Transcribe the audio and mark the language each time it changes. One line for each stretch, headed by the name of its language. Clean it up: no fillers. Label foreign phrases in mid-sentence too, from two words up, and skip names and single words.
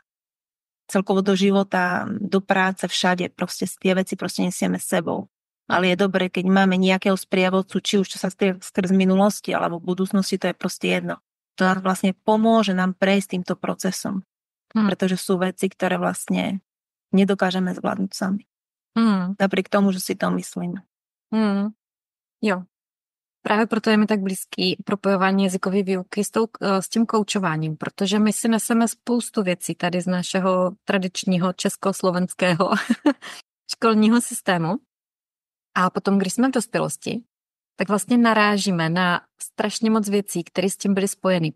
Slovak: Celkovo do života, do práce, všade, proste tie veci proste nesieme s sebou. Ale je dobré, keď máme nejakého sprievodcu, či už čo sa skrz minulosti, alebo v budúcnosti, to je proste jedno. To nám vlastne pomôže nám prejsť týmto procesom. Pretože sú veci, ktoré vlastne nedokážeme zvládnuť sami. Napriek tomu, že si to myslíme.
Czech: Jo. Právě proto je mi tak blízký propojování jazykové výuky s tím koučováním, protože my si neseme spoustu věcí tady z našeho tradičního československého školního systému. A potom, když jsme v dospělosti, tak vlastně narážíme na strašně moc věcí, které s tím byly spojeny.